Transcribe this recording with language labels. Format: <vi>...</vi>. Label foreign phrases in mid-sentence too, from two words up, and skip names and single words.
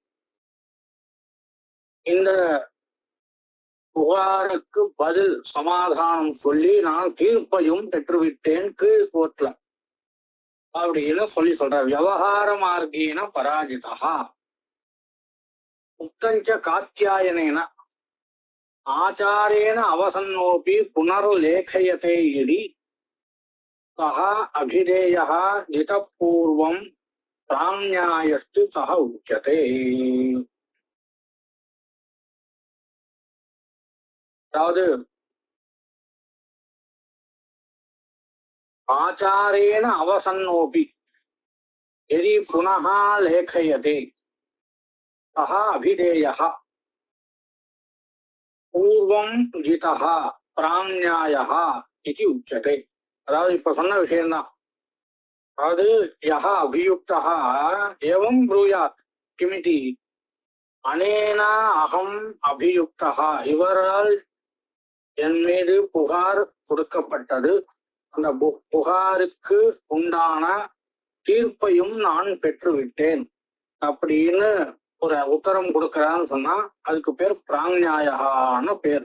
<ta>இந்த புகாருக்கு பதில் சமாதானம் சொல்லி நான் தீர்ப்பையும் பெற்றுவிட்டேன் கீழ் கோர்ட்ல அப்படின்னு சொல்ற.</ta> <sa>व्यवहार मार्गेण पराजिताः उक्तं च कात्यायनेन आचारेण अवसन्नोऽपि புனர்லேखयते यदि सः अभिधेयः जितपूर्वं प्राज्ञायस्तु सः उच्यते. அதாவது आचारेण अवसन्नोऽपि यदि पुनः लेखयते सः अभिधेयः पूर्वं जितः प्राङ्न्यायः इति उच्यते.</sa> <ta>அதாவது இப்ப சொன்ன விஷயம்தான். அதாவது</ta> <sa>यः अभियुक्तः एवं ब्रूयात् किमिति अनेन अहम् अभियुक्तः,</sa> <ta>இவரால் என் மீது புகார் கொடுக்கப்பட்டது, அந்த புகாருக்கு உண்டான தீர்ப்பையும் நான் பெற்றுவிட்டேன் அப்படின்னு ஒரு உத்தரம் கொடுக்கறான்னு சொன்னா அதுக்கு பேர் பிராங்ஞாயகான்னு பேர்.</ta>